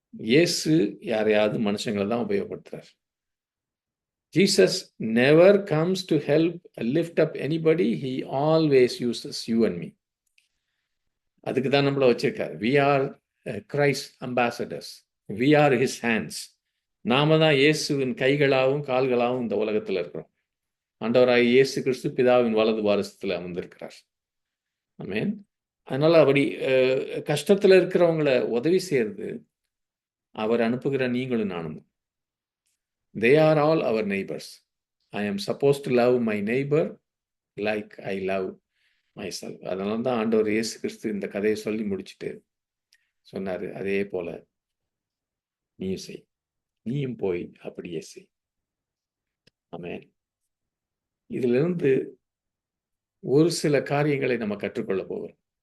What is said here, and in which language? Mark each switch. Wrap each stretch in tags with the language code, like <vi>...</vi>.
<ta>இயேசு யாரையாவது மனுஷங்களை தான் உபயோகப்படுத்துறார்.</ta> <en>Jesus never comes to help lift up anybody. He always uses you and me.</en> <ta>அதுக்கு தான் நம்மள வச்சிருக்கார்.</ta> <en>We are Christ ambassadors. We are his hands.</en> <ta>நாம தான் இயேசுவின் கைகளாகவும் கால்களாகவும் இந்த உலகத்தில் இருக்கிறோம். ஆண்டவராகிய இயேசு கிறிஸ்து பிதாவின் வலது பாரசத்தில் அமர்ந்திருக்கிறார். ஆமென். அதனால அப்படி கஷ்டத்தில் இருக்கிறவங்களை உதவி செய்யறது அவர் அனுப்புகிற நீங்களும் நானும்.</ta> <en>They are all our neighbors. I am supposed to love my neighbor like I love myself.</en> <ta>அதனால தான் ஆண்டவர் இயேசு கிறிஸ்து இந்த கதையை சொல்லி முடிச்சுட்டு சொன்னாரு, அதே போல நீயும் செய், நீயும் போய் அப்படியே செய். ஆமென். இதிலிருந்து ஒரு சில காரியங்களை நம்ம கற்றுக்கொள்ள போகிறோம்.</ta>